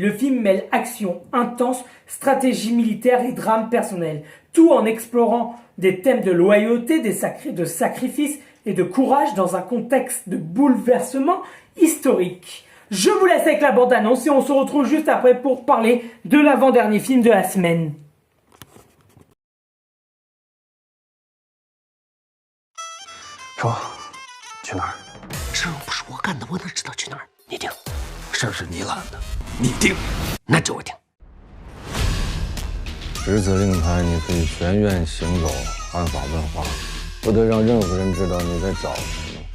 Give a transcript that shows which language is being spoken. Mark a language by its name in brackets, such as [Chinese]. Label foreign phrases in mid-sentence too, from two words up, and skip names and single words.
[French] Le film mêle action intense, stratégie militaire et drame personnel, tout en explorant des thèmes de loyauté, de sacrifice et de courage dans un contexte de bouleversement historique. Je vous laisse avec la bande-annonce et on se retrouve juste après pour parler de l'avant-dernier film de la semaine. [Chinese] 说，去哪儿？事儿不是我干的，我哪知道去哪儿？你定。事儿是你揽的，你定。那这我定。执子令牌，你可以全院行走，按法问话，不得让任何人知道你在找什么。